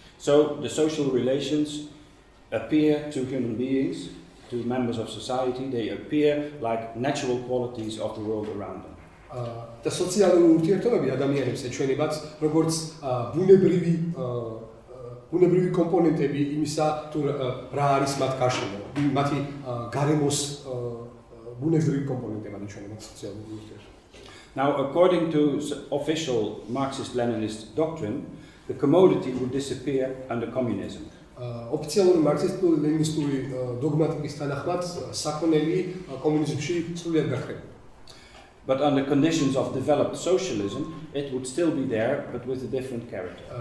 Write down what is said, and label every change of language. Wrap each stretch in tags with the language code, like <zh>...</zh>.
<en>So the social relations appear to human beings, to members of society, they appear like natural qualities of the world around them.</en> <ka>და სოციალური ურთიერთობები ადამიანებს ეჩვენებათ როგორც ბუნებრივი კომპონენტები იმისა, თუ რა არის მათ გარშემო, მათი გარემოს ბუნებრივი კომპონენტებად ეჩვენებათ სოციალური ურთიერთობა.</ka> <en>Now, according to official Marxist-Leninist doctrine, the commodity would disappear under communism.</en> <ka>ოფიციალური მარქსისტულ-ლენინისტური დოგმატიკის თანახმად საქონელი კომუნიზმში სრულად გაქრებოდა.</ka> <en>But under conditions of developed socialism, it would still be there, but with a different character.</en>